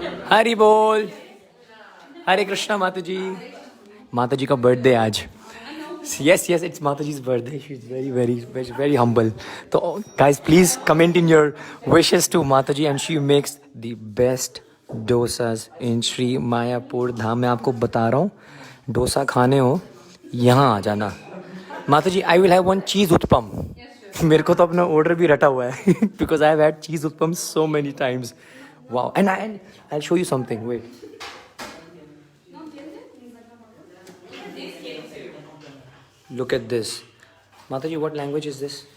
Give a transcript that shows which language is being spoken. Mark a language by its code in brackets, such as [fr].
[hi] हरि बोल. हरे कृष्णा. माता जी का बर्थडे आज. [en] Yes, it's Mataji's birthday. She's very humble. So guys, please comment in your wishes to Mataji, and she makes the best dosas in Sri Mayapur Dham. [hi] मैं आपको बता रहा हूँ, डोसा खाने हो यहाँ आ जाना. [en] Mataji, I will have one cheese utpam. [hi] मेरे को तो अपना ऑर्डर भी रटा हुआ है because I have had cheese utpam so many times. [en] Wow. And I'll show you something. Wait. Look at this. Mataji, what language is this?